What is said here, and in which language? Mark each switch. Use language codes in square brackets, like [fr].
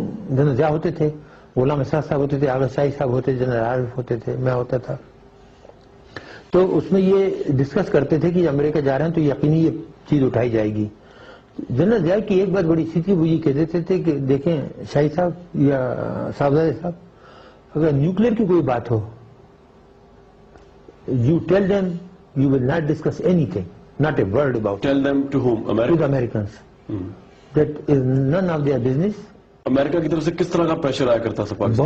[ur] General Zia ہوتے تھے، غلام احساس صاحب ہوتے تھے، آغا شاہی صاحب ہوتے تھے، جنرل عارف ہوتے تھے، میں ہوتا تھا۔ تو اس میں یہ ڈسکس کرتے تھے کہ امریکہ جا رہے ہیں تو یقینی یہ چیز اٹھائی جائے گی۔ جنرل ضیاء کی ایک بات بڑی سی تھی، وہ یہ کہتے تھے کہ دیکھیں شاہی صاحب یا صاحبزادے صاحب، اگر نیوکلیر کی کوئی بات ہو، [en] you tell them you will not discuss anything, not a word about it. Tell them to whom? To the Americans. That is none of their business. [ur] امریکہ کی طرف سے کس طرح کا پریشر آیا کرتا تھا پاکستان؟